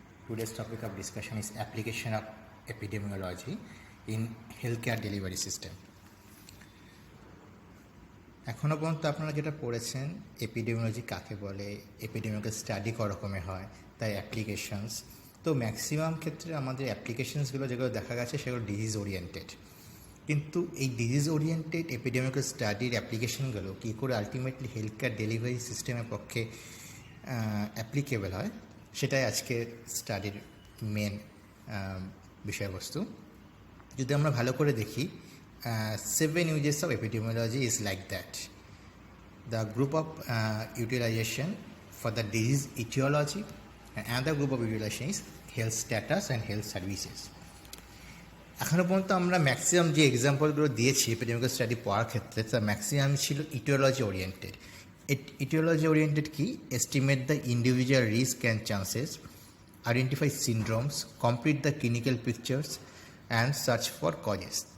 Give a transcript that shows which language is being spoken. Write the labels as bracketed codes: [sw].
[en] Today's topic of discussion is application of epidemiology in healthcare delivery system. [bn] এখনও পর্যন্ত আপনারা যেটা পড়েছেন এপিডেমিওলজি কাকে বলে, এপিডেমিওলজি স্টাডি ক রকমের হয়, তাই অ্যাপ্লিকেশনস। তো ম্যাক্সিমাম ক্ষেত্রে আমাদের অ্যাপ্লিকেশনসগুলো যেগুলো দেখা গেছে সেগুলো ডিজিজ ওরিয়েন্টেড, কিন্তু এই ডিজিজ ওরিয়েন্টেড এপিডেমিওলজি স্টাডির অ্যাপ্লিকেশনগুলো কী করে আলটিমেটলি হেলথ কেয়ার ডেলিভারি সিস্টেমের পক্ষে অ্যাপ্লিকেবল হয়, সেটাই আজকের স্টাডির মেন বিষয়বস্তু। যদি আমরা ভালো করে দেখি, [en] 7 uses of epidemiology is like that. The group of utilization for the disease etiology, and another group of utilization is health status and health services. [bn] এখনও পর্যন্ত আমরা ম্যাক্সিমাম যে এক্সাম্পলগুলো দিয়েছি এপিডেমিক স্টাডি পড়ার ক্ষেত্রে, তার ম্যাক্সিমাম ছিল ইটিওলজি ওরিয়েন্টেড। ইটিওলজি ওরিয়েন্টেড কি? [en] Estimate the individual risk and chances, identify syndromes, complete the clinical pictures and search for causes.